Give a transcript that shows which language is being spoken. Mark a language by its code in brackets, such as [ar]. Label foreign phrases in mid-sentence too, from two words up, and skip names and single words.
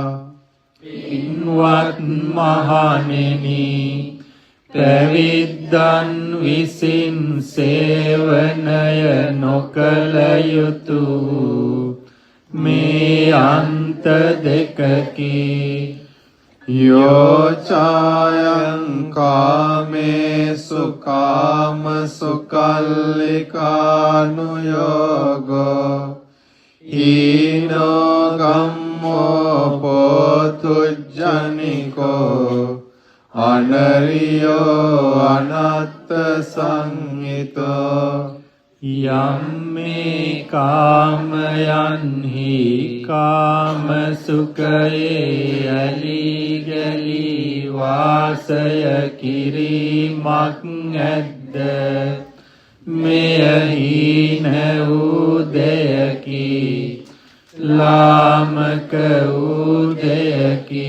[si] පින්වත් මහණෙනි, පැවිද්දන් විසින් සේවනය නොකළ යුතු මේ අන්ත දෙකකි. [pi] යෝචායං කාමේසු කාමසු කල්ලිකානුයෝගෝ හීනෝ ගම්මෝ පොතුජ්ජනිකෝ අනරියෝ අනත්ත සංහිතෝ. [si] යම් මේ කාමයන්හි කාමසුඛයේ ඇලී ගලී වාසය කිරීමක් ඇද්ද, මෙය හීන වූ දෙයකි, ලාමක වූ දෙයකි.